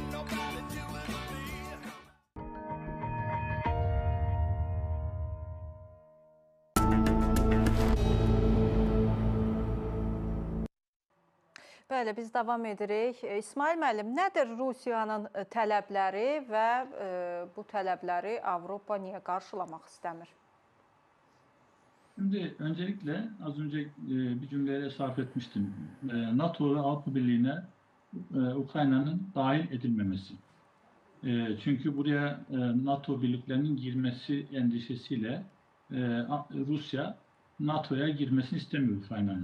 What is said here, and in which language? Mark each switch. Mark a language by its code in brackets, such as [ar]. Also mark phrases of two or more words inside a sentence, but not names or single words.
[az] Bəli, biz davam edirik. İsmail müəllim, nədir Rusiyanın tələbləri və bu tələbləri Avropa niyə qarşılamaq istəmir? [tr] Şimdi öncelikle az önce bir cümleye sarf etmiştim. NATO ve Avrupa Birliği'ne Ukrayna'nın dahil edilmemesi. Çünkü buraya NATO birliklerinin girmesi endişesiyle Rusya NATO'ya girmesini istemiyor Ukrayna'nın.